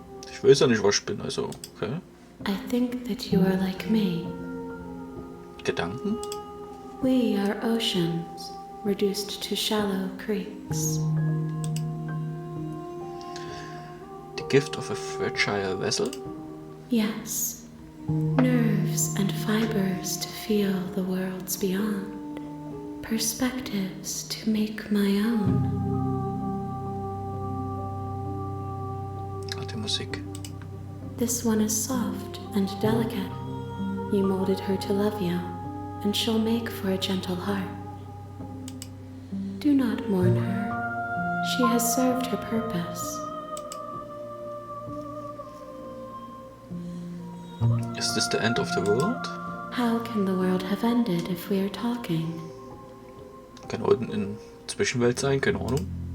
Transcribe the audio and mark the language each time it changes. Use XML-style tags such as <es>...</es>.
<de>Ich weiß ja nicht, was ich bin, also, okay.</de> <en>I think that you are like me.</en> <de>Gedanken?</de> <en>We are oceans, reduced to shallow creeks. The gift of a fragile vessel? Yes. Nerves and fibers to feel the worlds beyond. Perspectives to make my own.</en> <de>Alte Musik.</de> <en>This one is soft and delicate. You molded her to love you, and she'll make for a gentle heart. Do not mourn her. She has served her purpose. Is this the end of the world? How can the world have ended if we are talking?</en> <de>Kann unten in Zwischenwelt sein, keine Ahnung.</de>